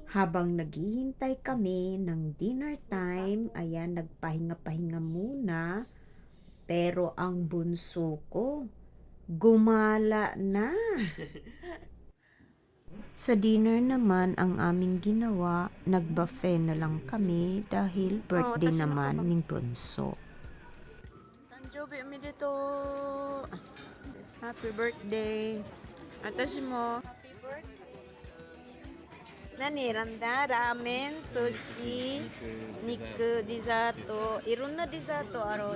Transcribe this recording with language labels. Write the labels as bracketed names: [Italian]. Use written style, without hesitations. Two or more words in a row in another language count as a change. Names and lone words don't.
[Filipino] Habang naghihintay kami ng [English] dinner time, [Filipino] ayan, nagpahinga-pahinga muna. Pero ang bunso ko, gumala na. Sa dinner naman, ang aming ginawa, nag-buffet na lang kami dahil birthday [Japanese] 私の [Filipino] naman [Japanese] パパ。 [Filipino] ng bunso. [Japanese] 誕生日おめでとう。ハッピーバースデー。私も。何選んだ？ラーメン、寿司、肉、デザート。いろんなデザートある。